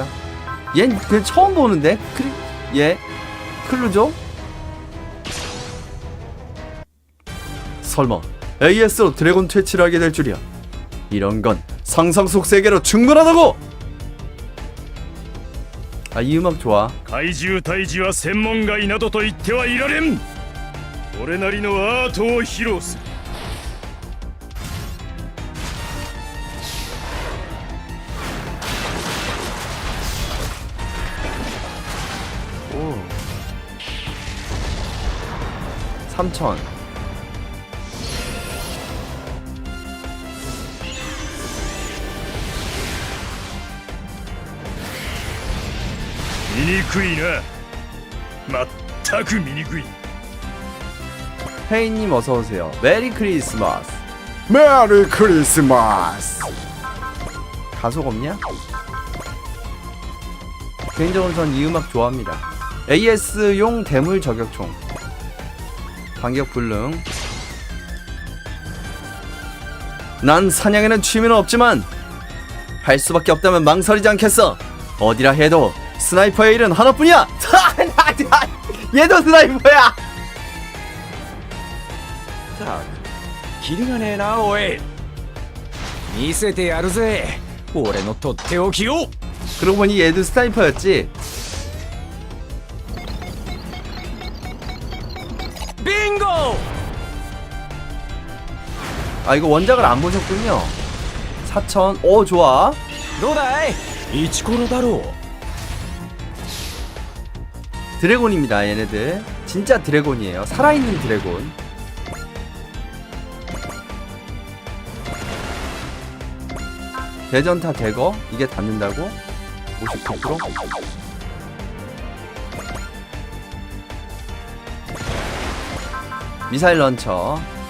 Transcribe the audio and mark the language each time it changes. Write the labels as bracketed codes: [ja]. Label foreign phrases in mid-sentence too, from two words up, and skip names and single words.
[ko] 얜 그냥 처음 보는데? 얘 클루죠? 설마 AS로 드래곤 퇴치를 하게 될 줄이야. 이런 건 상상 속 세계로 충분하다고! 이 음악 좋아. [ja] 怪獣退治は専門外などと言ってはいられん。俺なりのアートを披露する。 [ko] 오. 3000. 미니구이나. [ja] まったく醜い。 [ko] 헤이님 어서오세요. 메리 크리스마스. 메리 크리스마스. 가속 없냐? 개인적으로 전 이 음악 좋아합니다. AS용 대물 저격총. 반격 불능. 난 사냥에는 취미는 없지만 할 수밖에 없다면 망설이지 않겠어. 어디라 해도 스나이퍼의 일은 하나뿐이야. 얘도 스나이퍼야. [ja] たくキリがねえなおい。見せてやるぜ俺のとっておきを。 [ko] 그러고 보니 얘도 스나이퍼였지. 빙고! 이거 원작을 안 보셨군요. 4000. 오, 좋아. [ja] どうだいイチコロだろう。 [ko] 드래곤입니다, 얘네들. 진짜 드래곤이에요. 살아있는 드래곤. 대전타 대거? 이게 닿는다고? 59%? 미사일 런처.